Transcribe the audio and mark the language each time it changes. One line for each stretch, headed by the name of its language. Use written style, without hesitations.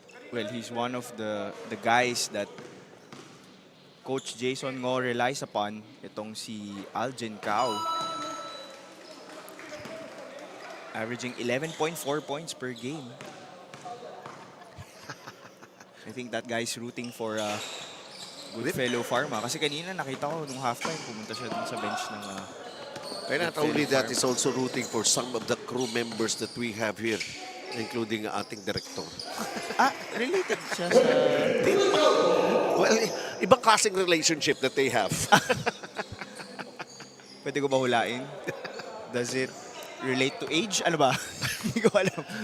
English: Well, he's one of the guys that Coach Jason Ngo relies upon,
Filipino: itong si
English: Aljan Cao. Averaging 11.4 points per game. I think that guy's rooting for GoodFellow Pharma.
Filipino: Kasi kanina nakita ko nung halftime, pumunta siya dun sa bench ng
English: And not only that, he's also rooting for some of the crew members that we have here, including
Filipino: ating
English: director. Related
Filipino: siya sa...
English: Well,
Filipino: ibang klaseng
English: relationship that they have.
Filipino: Pwede ko ba hulain?
English: Does it relate to age?
Filipino: Ano ba? Hindi ko alam.